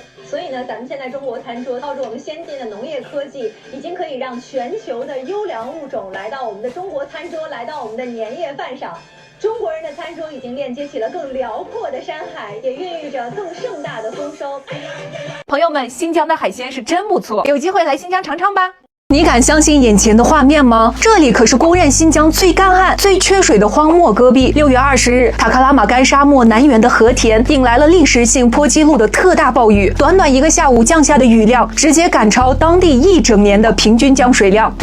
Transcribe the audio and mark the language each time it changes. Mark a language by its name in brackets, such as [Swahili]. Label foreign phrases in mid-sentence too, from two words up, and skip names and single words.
[Chinese] 所以呢，咱們現在中國餐桌靠着我們先進的農業科技，已經可以讓全球的優良物種来到我們的中國餐桌，来到我们的年夜飯上。中國人的餐桌已經鏈接起了更遼闊的山海，也孕育着更盛大的豐收。朋友們，新疆的海鮮是真不錯，有機會來新疆嘗嘗吧。你敢相信眼前的畫面嗎？這裡可是公認新疆最乾旱、最缺水的荒漠戈壁。6月20日，塔克拉瑪干沙漠南緣的和田引來了歷史性破紀錄的特大暴雨，短短一個下午降下的雨量，直接趕超當地一整年的平均降水量。